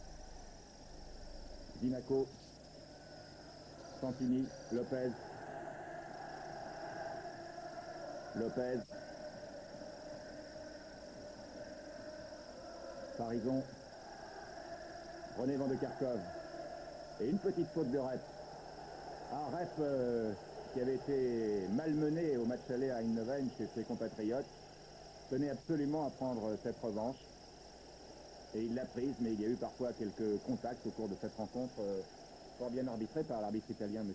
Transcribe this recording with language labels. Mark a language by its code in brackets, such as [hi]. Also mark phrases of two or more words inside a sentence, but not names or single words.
[fr] Dinaco. Santini. Lopez. Lopez. Parizon. René Van de Kerkhove. Et une petite faute de Rep. Rep qui avait été malmené au match aller à Eindhoven chez ses compatriotes, tenait absolument à prendre cette revanche. Et il l'a prise, mais il y a eu parfois quelques contacts au cours de cette rencontre, fort bien arbitrée par l'arbitre italien, M.